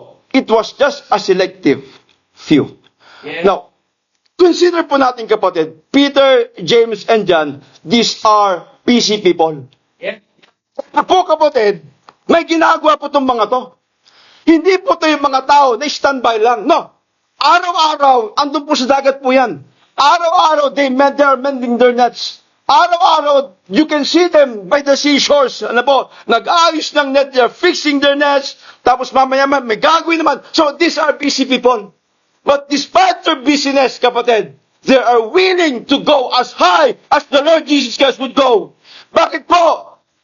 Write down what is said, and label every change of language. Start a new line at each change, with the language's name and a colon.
English: It was just a selective few. Yeah. Now, consider
Filipino: po natin, kapatid,
English: Peter, James, and John, these are busy people.
Filipino: Yeah. Po, kapatid, may ginagawa po itong mga to. Hindi po ito yung mga tao na standby lang. No. Araw-araw, andun po sa dagat po yan.
English: Araw-araw, they are mending their nets. Araw-araw, you can see them by the seashores.
Filipino: Nag-aayos ng net,
English: they're fixing their nets.
Filipino: Tapos mamaya may gagawin naman.
English: So, these are busy people. But despite their busyness, kapatid, they are willing to go as high as the Lord Jesus Christ would go.
Filipino: Bakit po?